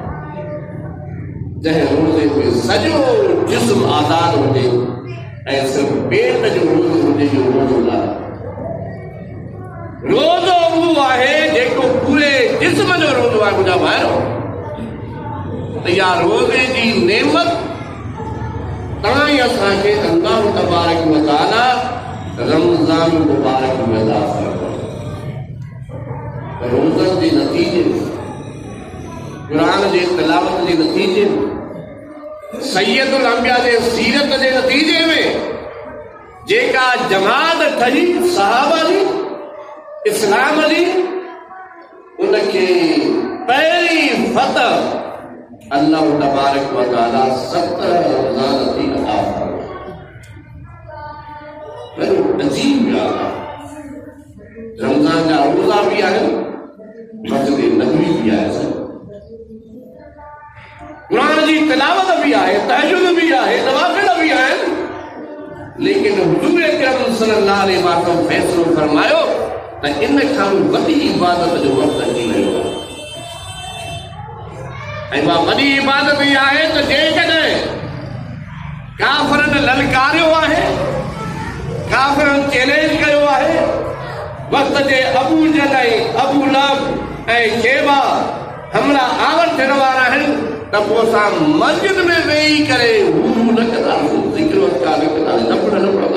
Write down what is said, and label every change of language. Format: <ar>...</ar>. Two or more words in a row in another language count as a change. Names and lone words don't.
<sd>जंहिं रोज़े में सॼो जिस्म आज़ाद हुजे ऐं सिर्फ़ पेट जो रोज़ो हुजे, जो रोज़ो न आहे। रोज़ो उहो आहे जेको पूरे जिस्म जो रोज़ो आहे। मुंहिंजा भाइरो, त इहा रोज़े जी नेमत तव्हां ई असांखे अल्लाह तबारक व तआला रमज़ान मुबारक में अता फरमायो। रोज़नि जे नतीजे में, क़ुरान जे तिलावत जे नतीजे में, सैयदुल अंबिया जे सीरत जे नतीजे में जेका जमात ठही सहाबा जी, इस्लाम जी, उनखे पहिरीं फतह अल्लाह तबारक व तआला 70 रमज़ान थी अता फरमायो। अजीब ॻाल्हि आहे। रमज़ान जा रोज़ा बि आहिनि, मस्जिद नबवी बि आहे, क़ुरान जी तिलावत</sd> <ur>بھی ہے,</ur> <sd>तहज्जुद</sd> <ur>بھی ہے,</ur> <sd>नवाफिल</sd> <ur>بھی ہے,</ur> <sd>लेकिन हुजूर अकरम सल्लल्लाहु अलैहि वसल्लम फैसलो फरमायो त इन खां वॾी इबादत जो वक़्तु अची वियो आहे। ऐं मां वॾी इबादत इहा आहे त जेकॾहिं काफ़िरनि ललकारियो आहे, काफ़िरनि चैलेंज कयो आहे, वक़्त जे अबू जहल, अबू लहब ऐं शेबा हमला आवर थियण वारा आहिनि, त पोइ असां मस्जिद में वेही करे हू न कंदासीं, ज़िक्र अज़कार न कंदासीं, न पढ़ंदा।</sd>